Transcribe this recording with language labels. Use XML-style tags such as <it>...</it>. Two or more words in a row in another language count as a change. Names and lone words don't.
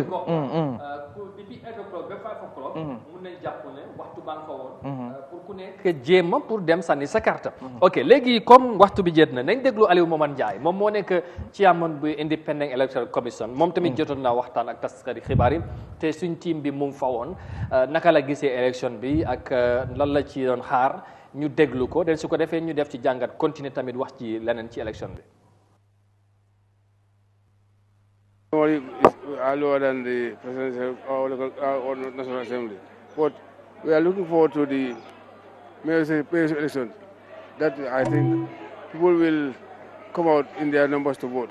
<wo>depuis 8 o'clock ba 5 o'clock mun nañ jàpp ne waxtu baa nga fa woon pour ku nekk jéem a pour dem sànni sa carte ok léegi comme waxtu bi jeet na nañ déglu Aliou Momar Njie moom moo nekk chairman bu Independent Electoral Commission moom tamit jotoon naa waxtaan ak taskati xibaar yi te suñ team bi mu ngi fa woon naka la gisee élection bi ak lan la ci doon xaar ñu déglu ko den su ko defee ñu def ci jàngat continuer tamit wax ci leneen ci élection bi.</wo> <en>Lower than the presidential or national assembly, but we are looking forward to the mayor's election. That I think people will come out in their numbers to vote.</en>